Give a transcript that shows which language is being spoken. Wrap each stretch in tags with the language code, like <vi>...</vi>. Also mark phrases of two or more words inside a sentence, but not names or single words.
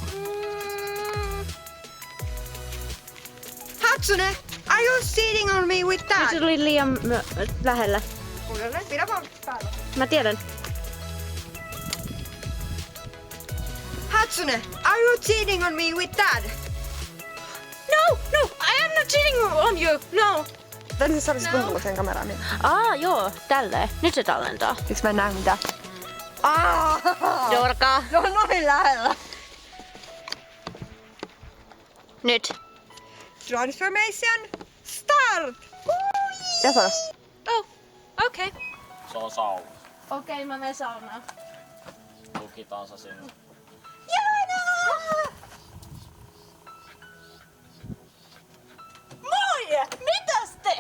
<en>Hatsune! Are you sitting on me with that?</en> <fi>Se tuli liian lähellä. Kuunnelle, pidä vaan päällä. Mä tiedän.</fi> <en>Hatsune! Are you cheating on me with that? No, I am not cheating on you. No.</en> <fi>Tänne sä olisit puhunut siihen kameraan. Niin. Joo, tälleen. Nyt se tallentaa. Siksi mä en näe mitään. Dorka. Se on noin lähellä. Nyt.</fi> <en>Transformation start!</en> <fi>Ja sano.</fi> <en>Oh, okei. Okay.</en> <fi>Se on sauna. Okei, mä menen saunaan. Tukitaan se sinne. Moi! Mitäs te?</fi>